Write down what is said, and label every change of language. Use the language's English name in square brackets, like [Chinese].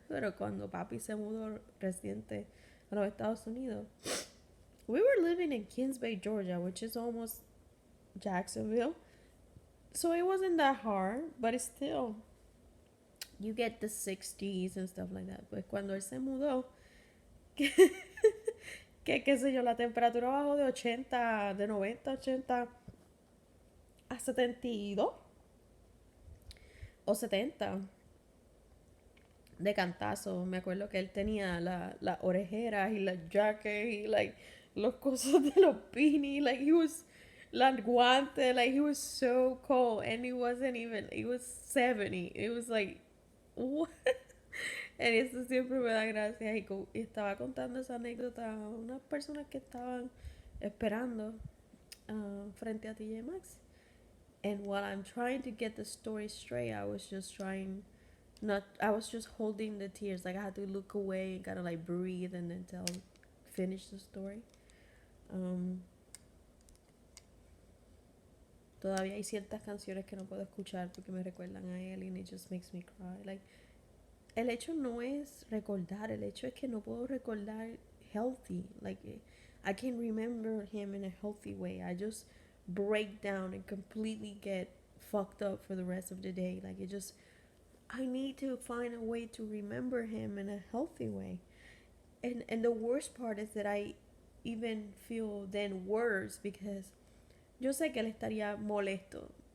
[Spanish] Pero cuando papi se mudó reciente a los Estados Unidos, [English] we were living in Kings Bay, Georgia, which is almost Jacksonville. So it wasn't that hard, but it's still, you get the 60s and stuff like that. [Spanish] Pues cuando él se mudó, que qué sé yo, la temperatura bajó de 80, de 90, 80 a 72 o 70 de cantazo. Me acuerdo que él tenía las orejeras y las [English] jackets y like [Spanish] los cosas de los [English] beanies, like he was, [Spanish] las guantes, [English] like he was so cold, and it wasn't even, it was 70, it was like what. [Spanish] En eso siempre me da gracia. Y estaba contando esa anécdota a unas personas que estaban esperando frente a TJ Maxx. [English] And while I'm trying to get the story straight, I was just trying not, I was just holding the tears. Like I had to look away and kind of like breathe and then finish the story. [Spanish] Todavía hay ciertas canciones que no puedo escuchar porque me recuerdan a él, [English] and it just makes me cry. [Spanish] Like, el hecho no es recordar, el hecho es que no puedo recordar healthy. [English] Like, I can't remember him in a healthy way. I just break down and completely get fucked up for the rest of the day. Like, it just, I need to find a way to remember him in a healthy way. And the worst part is that I even feel then worse because [Spanish] yo sé que él estaría molesto.